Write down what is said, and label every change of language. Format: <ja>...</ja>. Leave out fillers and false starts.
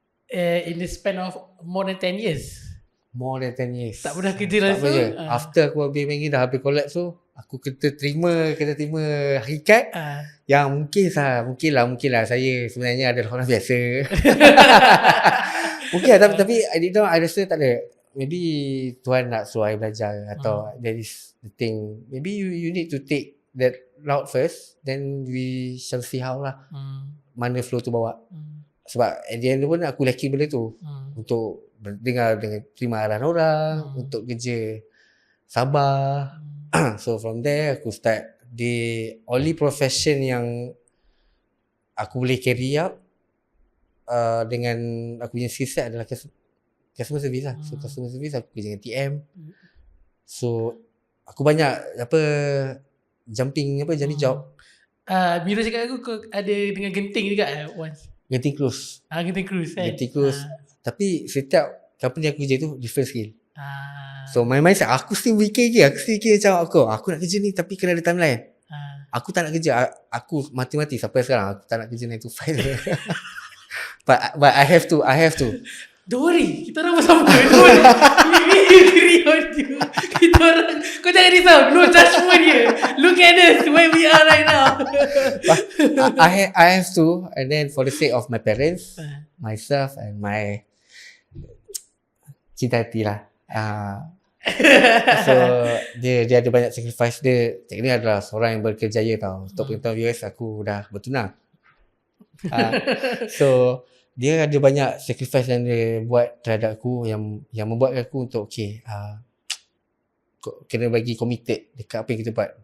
<en>In the span of more than 10 years.</en> <ms>Tak pernah kerja langsung. After aku habis main dah habis collapse tu, aku kena terima hakikat yang mungkin lah saya sebenarnya adalah orang biasa. Mungkin lah, tapi I rasa tak ada. Maybe Tuhan nak suruh I belajar, atau</ms> <en>that is the thing. Maybe you need to take that route first, then we shall see how lah.</en> <ms>Mana flow tu bawa. Sebab</ms> <en>at the end</en> <ms>pun aku lacking benda tu. Untuk dengar terima arahan orang, untuk kerja sabar. So from there aku start.</ms> <en>The only profession</en> <ms>yang aku boleh carry up dengan aku punya skill set adalah customer service lah. So customer service aku kerja dengan TM. So aku banyak jumping job. Mira cakap aku ada dengan genting juga once. Genting cruise. Genting cruise kan. Genting cruise. Tapi setiap company aku kerja tu different skill.</ms> <en>So my mindset,</en> <ms>aku still fikir macam aku nak kerja ni tapi kena ada timeline. Aku tak nak kerja, aku mati-mati sampai sekarang aku tak nak kerja 9 to 5.</ms> <en>But I have to.</en> <ms>Don't worry, kita orang bersama.</ms> <en>We agree on you.</en> <ms>Kita orang, kau jangan risau,</ms> <en>no judgement here. Look at us where we are right now. I have to, and then for the sake of my parents, myself and my</en> <ms>cinta hati</ms> <en>lah.</en> <ms>So dia ada banyak sacrifice dia. Cik ni adalah seorang yang berkerjaya tau. Untuk pengetahuan viewers, aku dah bertunang. So dia ada banyak sacrifice yang dia buat terhadap aku, yang membuatkan aku untuk kena bagi committed dekat apa yang kita buat.</ms>